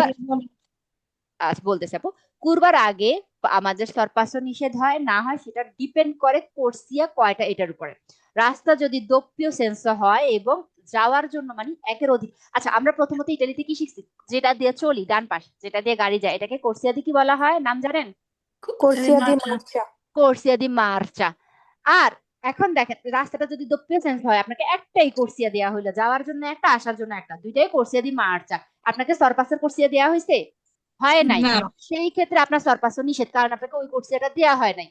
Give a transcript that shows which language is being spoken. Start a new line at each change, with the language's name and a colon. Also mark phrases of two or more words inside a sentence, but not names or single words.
Bangla: পূর্বার বলতেছে আপু, কুরবার আগে আমাদের সরপাসও নিষেধ হয় না হয় সেটা ডিপেন্ড করে কোর্সিয়া কয়টা এটার উপরে। রাস্তা যদি
Italian: doppio senso
Bangla: হয় এবং যাওয়ার জন্য মানে একের অধিক, আচ্ছা আমরা প্রথমত ইটালিতে কি শিখছি, যেটা দিয়ে চলি ডান পাশ, যেটা দিয়ে গাড়ি যায়, এটাকে কোর্সিয়া দিয়ে কি বলা হয় নাম জানেন?
Italian: Corsia di marcia. corsia di marcia.
Bangla: আর এখন দেখেন রাস্তাটা যদি
Italian: doppio senso
Bangla: হয়, আপনাকে একটাই কোর্সিয়া দেওয়া হইলো, যাওয়ার জন্য একটা, আসার জন্য একটা, দুইটাই
Italian: corsia di marcia,
Bangla: আপনাকে সরপাসের কোর্সিয়া দেওয়া হয়েছে? হয় নাই। না সেই ক্ষেত্রে আপনার সরপাসও নিষেধ, কারণ আপনাকে ওই কোর্সিয়াটা দেওয়া হয় নাই।